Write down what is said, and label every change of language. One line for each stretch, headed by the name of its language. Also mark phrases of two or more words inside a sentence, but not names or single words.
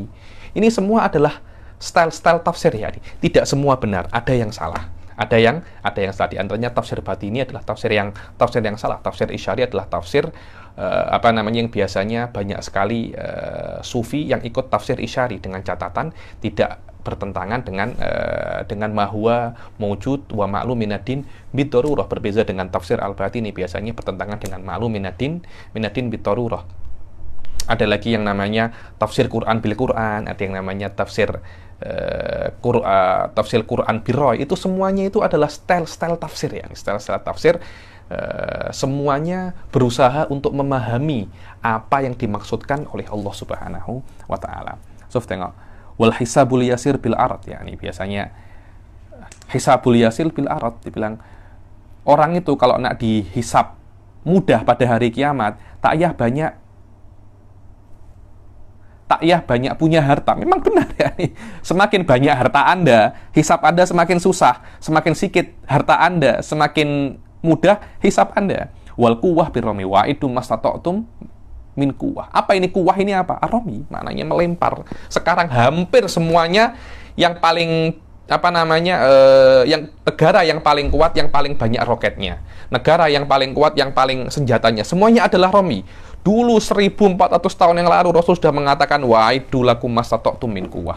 Malay: Ini semua adalah style-style tafsir ya. Tidak semua benar, ada yang salah. Ada yang salah. Di antaranya tafsir batini adalah tafsir yang salah. Tafsir Isyari adalah tafsir yang biasanya banyak sekali sufi yang ikut tafsir Isyari, dengan catatan tidak bertentangan dengan
Arabic: ما هو موجود ومعلوم من الدين بالضرورة.
Malay: Berbeza dengan tafsir al-batini, biasanya bertentangan dengan
Arabic: معلوم من الدين بالضرورة.
Malay: Ada lagi yang namanya tafsir
Arabic: القرآن بالقرآن,
Malay: ada yang namanya tafsir tafsir
Arabic: القرآن بالرأي.
Malay: Itu semuanya itu adalah style tafsir ya, style tafsir. Semuanya berusaha untuk memahami apa yang dimaksudkan oleh Allah
Arabic: سبحانه وتعالى.
Malay: So, tengok,
Arabic: والحساب اليسير بالعرض, ya,
Malay: ini biasanya
Arabic: الحساب اليسير بالعرض
Malay: dibilang orang itu kalau nak dihisab mudah pada hari kiamat, tak yah banyak punya harta. Memang benar ya. Semakin banyak harta Anda, hisab Anda semakin susah. Semakin sedikit harta Anda, semakin mudah hisab Anda.
Arabic: والقوة بالرمي وأعدوا ما استطعتم من قوة.
Malay: Apa ini quwwah ini apa? Arami, maknanya melempar. Sekarang hampir semuanya yang paling yang negara yang paling kuat, yang paling banyak roketnya, negara yang paling kuat, yang paling senjatanya, semuanya adalah Romi. Dulu 1400 tahun yang lalu Rasul sudah mengatakan
Arabic: وأعدوا لكم ما استطعتم من قوة.